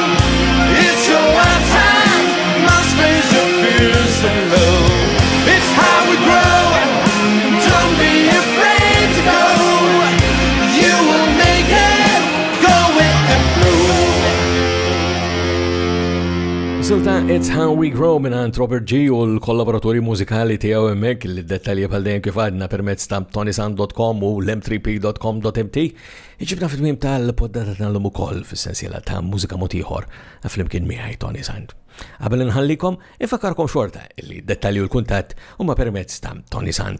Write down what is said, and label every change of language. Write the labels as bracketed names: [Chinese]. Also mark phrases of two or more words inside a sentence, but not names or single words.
[English] It's your wild time, must face your fears alone. It's how we grow, don't be afraid to go. You will make it, go with the flow. [Maltese] Silta It's How We Grow minant Robert G u l-kollaboratori mużikali tiegħu hemmhekk li d-dettalji bħal dejjem kif għadna permezz ta' tonisan.com u l-m3p.com.mt. Iġibna fit-tmiem tal-poddata tal-lum ukoll fis-sensiela ta' mużika mod ieħor flimkien miegħi Tony Sant. Qabel inħallikom ifakkarkom xorta li d-dettalji u l-kuntatt huma permezz ta' tonisan.com.